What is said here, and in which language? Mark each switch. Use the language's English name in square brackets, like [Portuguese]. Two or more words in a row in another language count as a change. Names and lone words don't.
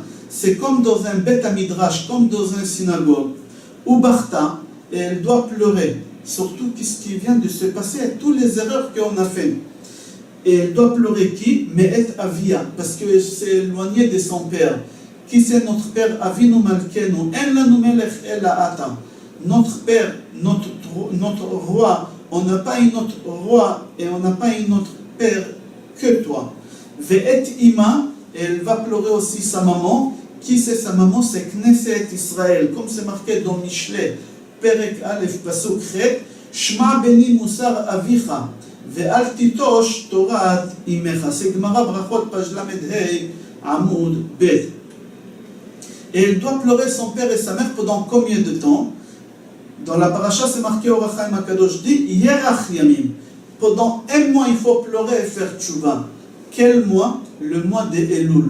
[French] C'est comme dans un [Hebrew] בית מדרש, [French] comme dans une synagogue. Ubarta, et elle doit pleurer. Surtout ce qui vient de se passer, toutes les erreurs qu'on a faites. Et elle doit pleurer qui? [Hebrew] מאת אביה, [French] parce qu'elle s'est éloignée de son père. Qui c'est notre père? [Hebrew] אבינו מלכנו, אין לנו מלך אלא אתה. [French] Notre père, notre roi, on n'a pas un autre roi et on n'a pas un autre père que toi. [Hebrew] ואת אמה, [French] elle va pleurer aussi sa maman. Qui c'est sa maman? C'est Knesset Israël, comme c'est marqué dans Mishlei. [Hebrew] פרק א' פסוק ח', שמע בני מוסר אביך, ואל תטוש תורת אמך. [French] C'est Gemara Brachot, page [Hebrew] ל"ה, עמוד ב. [French] Et elle doit pleurer son père et sa mère pendant combien de temps? Dans la paracha, c'est marqué Or HaChaim HaKadosh dit [Hebrew] ירח ימים. [French] Pendant un mois, il faut pleurer et faire tchouva. Quel mois? Le mois de Elul.